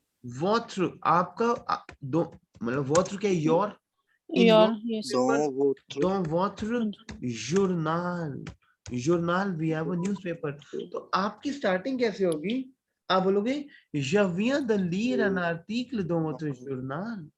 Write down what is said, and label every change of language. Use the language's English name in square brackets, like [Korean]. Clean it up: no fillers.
[Hindi] votre, आपका दो मतलब votre क्या, [English] your, in your your yes [Hindi] दो [English] paper, [Hindi] वो [French] dans votre journal, [English] journal we have a newspaper। [Hindi] तो आपकी स्टार्टिंग कैसे होगी? आप बोलोगे [French] je viens de lire un article dans votre journal।